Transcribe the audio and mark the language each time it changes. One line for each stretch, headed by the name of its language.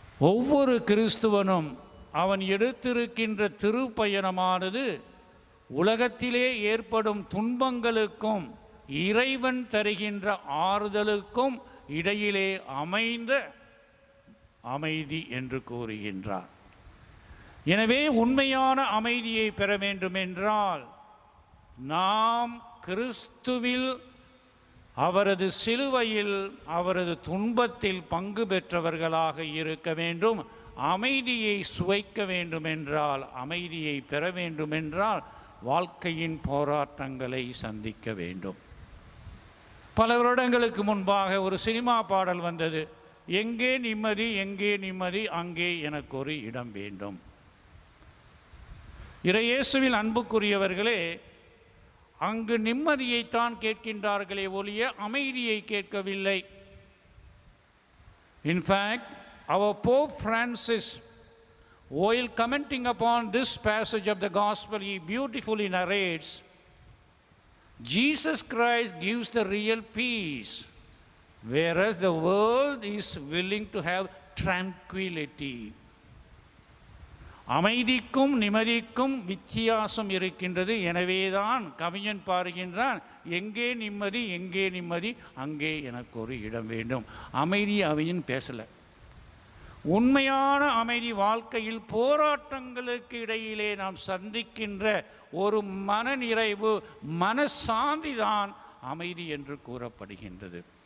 Tamil: ஒவ்வொரு கிறிஸ்துவனும் அவன் எடுத்திருக்கின்ற திருப்பயணமானது உலகத்திலே ஏற்படும் துன்பங்களுக்கும் இறைவன் தருகின்ற ஆறுதலுக்கும் இடையிலே அமைந்த அமைதி என்று கூறுகின்றார். எனவே உண்மையான அமைதியை பெற வேண்டுமென்றால் நாம் கிறிஸ்துவில் அவரது சிலுவையில் அவரது துன்பத்தில் பங்கு பெற்றவர்களாக இருக்க வேண்டும். அமைதியை சுவைக்க வேண்டுமென்றால், அமைதியை பெற வேண்டுமென்றால் வாழ்க்கையின் போராட்டங்களை சந்திக்க வேண்டும். பல வருடங்களுக்கு முன்பாக ஒரு சினிமா பாடல் வந்தது, எங்கே நிம்மதி எங்கே நிம்மதி அங்கே எனக்கு ஒரு இடம் வேண்டும். இயேசுவில் அன்புக்குரியவர்களே, அங்கு நிம்மதியைத்தான் கேட்கின்றார்களே ஒழிய அமைதியை கேட்கவில்லை.
English: In fact, our Pope Francis, while commenting upon this passage of the Gospel, he beautifully narrates, Jesus Christ gives the real peace, whereas the world is willing to have tranquility.
Tamil: அமைதிக்கும் நிம்மதிக்கும் வித்தியாசம் இருக்கின்றது. எனவேதான் கவிஞன் பாருகின்றான், எங்கே நிம்மதி எங்கே நிம்மதி அங்கே எனக்கு ஒரு இடம் வேண்டும். அமைதி அவையின் பேசலை. உண்மையான அமைதி வாழ்க்கையில் போராட்டங்களுக்கு இடையிலே நாம் சந்திக்கின்ற ஒரு மனநிறைவு, மனசாந்தி தான் அமைதி என்று கூறப்படுகின்றது.